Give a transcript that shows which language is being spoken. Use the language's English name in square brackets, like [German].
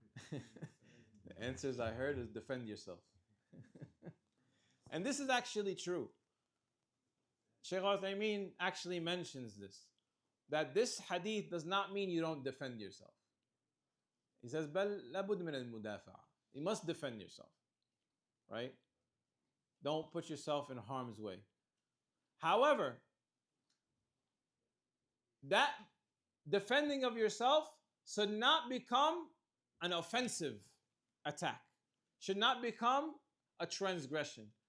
[English] The answers I heard is defend yourself. And this is actually true. Shaykh Amīn actually mentions this, that this hadith does not mean you don't defend yourself. He says, [Arabic] بل لابد من المدافعة. [English] You must defend yourself, right? Don't put yourself in harm's way. However, that defending of yourself should not become an offensive attack, should not become a transgression.